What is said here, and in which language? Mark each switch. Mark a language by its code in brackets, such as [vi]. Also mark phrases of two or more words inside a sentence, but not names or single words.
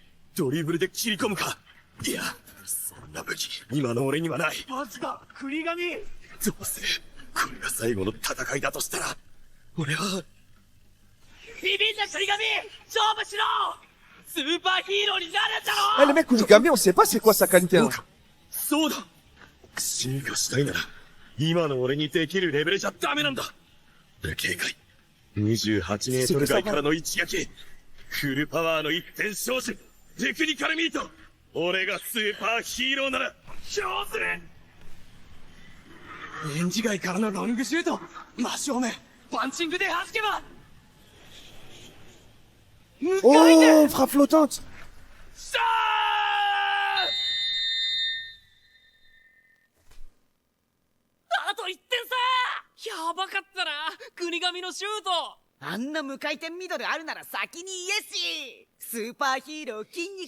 [ja] ドリブルで切り込むか。いや、そんな武器、今の俺にはない。マジか、国神。どうする？これが最後の戦いだとしたら、俺は。ビビんな国神、勝負しろ。スーパーヒーローになるんだろ。 [fr] Eh, le mec Kunigami, on sait pas c'est quoi sa qualité. Hein. [ja] そうだ。進化したいなら、今の俺にできるレベルじゃダメなんだ。警戒。28メートル外からの一撃。フルパワーの一点勝負。テクニカルミート。俺がスーパーヒーローなら、勝する。レンジ外からのロングシュート。真正面。パンチングで弾けば。 [fr] Oh, frappe flottante. [ja] あと1点差。やばかったな、国神のシュート。あんな無回転ミドルあるなら先に言えし。スーパーヒーロー筋肉